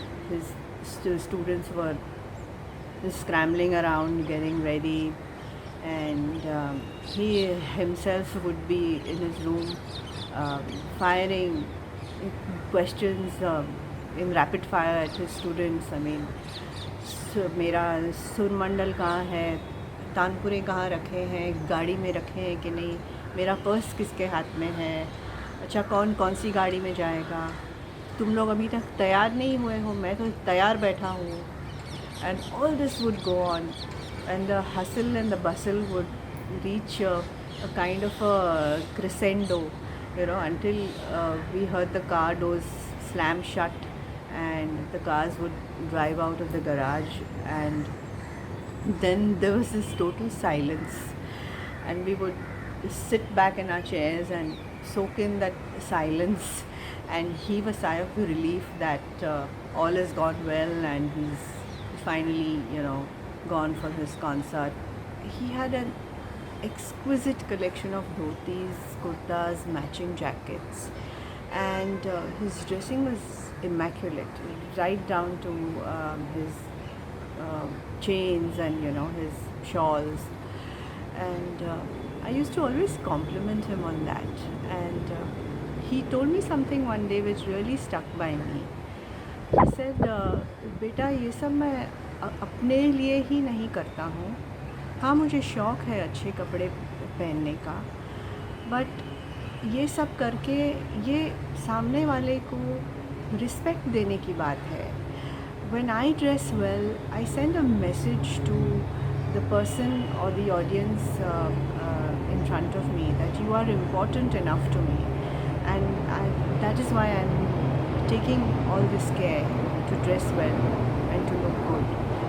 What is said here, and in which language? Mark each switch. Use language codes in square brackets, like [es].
[en] His students were scrambling around, getting ready, and he himself would be in his room firing questions in rapid fire at his students. I mean, [hi] मेरा सुर मंडल कहाँ है, तानपुरे कहाँ रखे हैं, गाड़ी में रखे हैं कि नहीं, मेरा पर्स किसके हाथ में है, अच्छा कौन कौन सी गाड़ी में जाएगा, तुम लोग अभी तक तैयार नहीं हुए हो, मैं तो तैयार बैठा हूँ. [en] And all this would go on, and the hustle and the bustle would reach a kind of a crescendo, until we heard the car doors slam shut and the cars would drive out of the garage, and then there was this total silence, and we would sit back in our chairs and soak in that silence and heave a sigh of relief that all has gone well and he's finally, gone for his concert. He had an exquisite collection of dhotis, kurtas, matching jackets, and his dressing was immaculate, right down to his chains and his shawls. And I used to always compliment him on that. And he told me something one day which really stuck by me. He said, [hi] बेटा ये सब मैं अपने लिए ही नहीं करता हूँ. हाँ, मुझे शौक़ है अच्छे कपड़े पहनने का, बट ये सब करके ये सामने वाले को रिस्पेक्ट देने की बात है. [en] When I dress well, I send a message to the person or the audience in front of me that you are important enough to me, and that is why I'm taking all this care to dress well and to look good.